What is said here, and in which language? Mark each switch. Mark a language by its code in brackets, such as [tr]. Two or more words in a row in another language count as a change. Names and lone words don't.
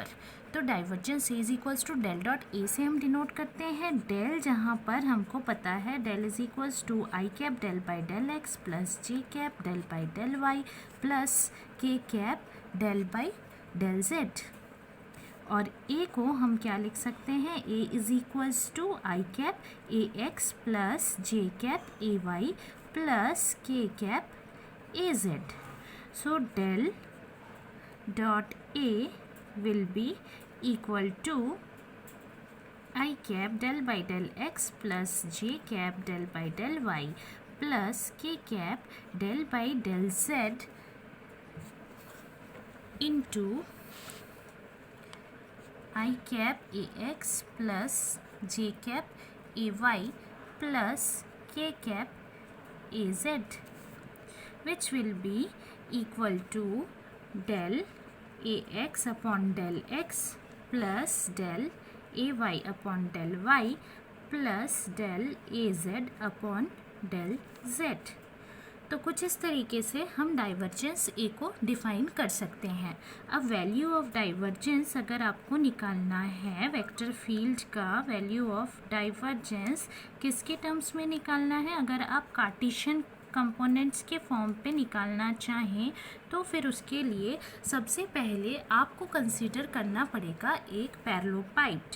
[en] तो divergence is equals to del dot A [hi] से हम डिनोट करते हैं डेल, जहाँ पर हमको पता है [en] del is equals to i cap del by del x plus j cap del by del y plus k cap del by del z. [hi] और ए को हम क्या लिख सकते हैं, [en] A is equals to i cap A x plus j cap A y plus k cap A z. so del dot A will be equal to I cap del by del x plus j cap del by del y plus k cap del by del z into I cap ax plus j cap ay plus k cap az, which will be equal to del ax upon del x plus del ay upon del y plus del az upon del z। [hi] तो कुछ इस तरीके से हम [en] divergence A [hi] को डिफ़ाइन कर सकते हैं। अब [en] value of divergence [hi] अगर आपको निकालना है, [en] vector field [hi] का [en] value of divergence [hi] किसके टर्म्स में निकालना है, अगर आप [en] Cartesian components [hi] के फॉर्म पे निकालना चाहें तो फिर उसके लिए सबसे पहले आपको कंसीडर करना पड़ेगा एक पैरेललोपाइड।